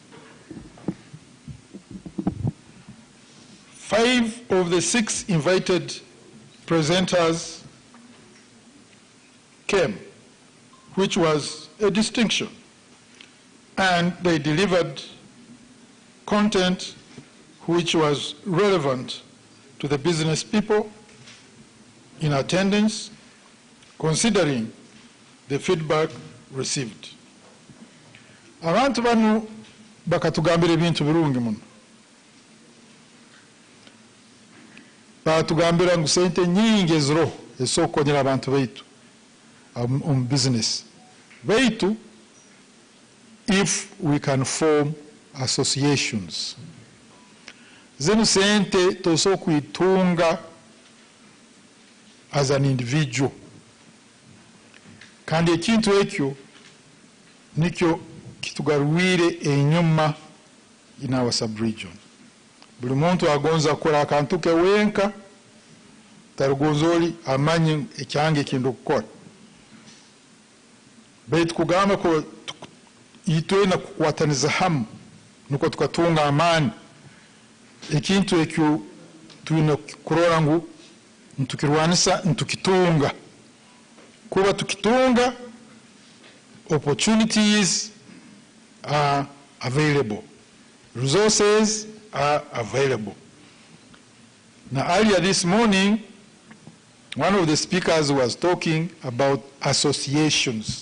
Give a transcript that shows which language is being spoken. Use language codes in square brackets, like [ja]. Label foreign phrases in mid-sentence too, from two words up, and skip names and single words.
[en] 5 of the 6 invited presenters came, which was a distinction. And they delivered content which was relevant to the business people in attendance, considering the feedback received. [ttj] Abantu bano bakatugambira ebintu birungi muno. Batugambira ngu sente nyingi eziro ez'okukonyera abantu baitu [en] on business [ttj] baitu [en] if we can form associations. [ttj] Zino sente tosobola kuitunga [en] as an individual. [ttj] Kandi ekintu ekyo nikyo kitugaruwire enyuma [en] in our sub-region. [ttj] Buli muntu agonza kukola akantu ke wenka, tarugozoli amanyi ekyange kintu okukola. Baitu kugamba ko itwena kukwataniza hamu nuko tukatunga amani. Ekintu ekyo tulina kurora ngu ntukirwanisa ntukitunga. Kuba tukitunga, [en] opportunities are available. Resources are available. Now, earlier this morning, one of the speakers was talking about associations.